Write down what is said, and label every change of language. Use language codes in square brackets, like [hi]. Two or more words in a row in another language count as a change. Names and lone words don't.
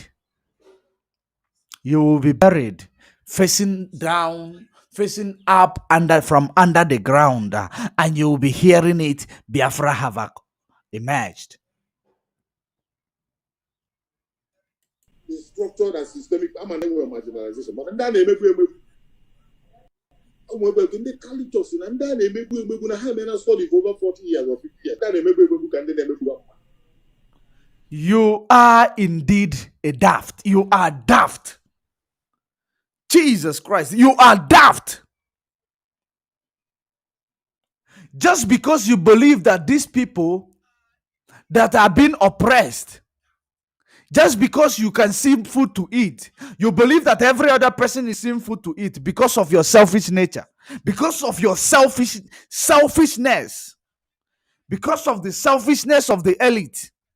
[en] You will be buried, facing down, facing up from under the ground, and you will be hearing it. Biafra have emerged. the structured and systemic marginalization. But then they make ndị cultures [ig] na ndị a na-emegbu emegbu na ha emena [en] study for over 40 years or 50 years. [ig] Ndị a na-emegbu emegbu ka ndị na-emegbu. [en] You are indeed a daft. You are daft. Jesus Christ, you are daft. Just because you believe that these people that are being oppressed, just because you can see food to eat, you believe that every other person is seeing food to eat because of your selfish nature, because of your selfishness, because of the selfishness of the elite.